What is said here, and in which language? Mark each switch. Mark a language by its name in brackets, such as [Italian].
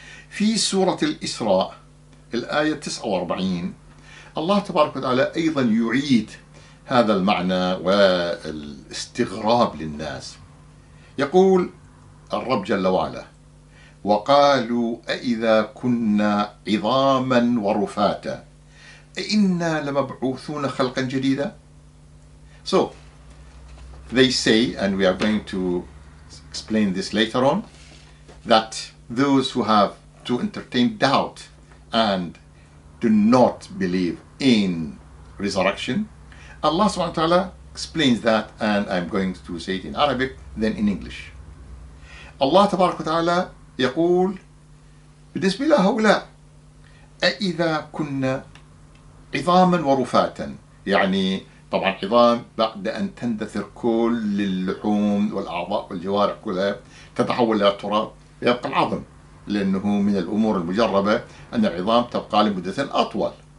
[Arabic] في سورة الإسراء الآية 49 الله تبارك وتعالى أيضا يعيد هذا المعنى والاستغراب للناس. يقول الرب جل وعلا: وقالوا أإذا كنا عظاما ورفاتا أإنا لمبعوثون خلقا جديدا. [English] So they say, and we are going to explain this later on, that those who have to entertain doubt and do not believe in resurrection, Allah subhanahu wa ta'ala explains that, and I'm going to say it in Arabic then in English. [Arabic] Allah تبارك وتعالى يقول بالنسبة لهؤلاء: أإذا كنا عظاما ورفاتا، يعني طبعا عظام بعد أن تندثر كل اللحوم والأعضاء والجوارح كلها تتحول إلى التراب، يبقى العظم، لأنه من الأمور المجربة أن العظام تبقى لمدة أطول.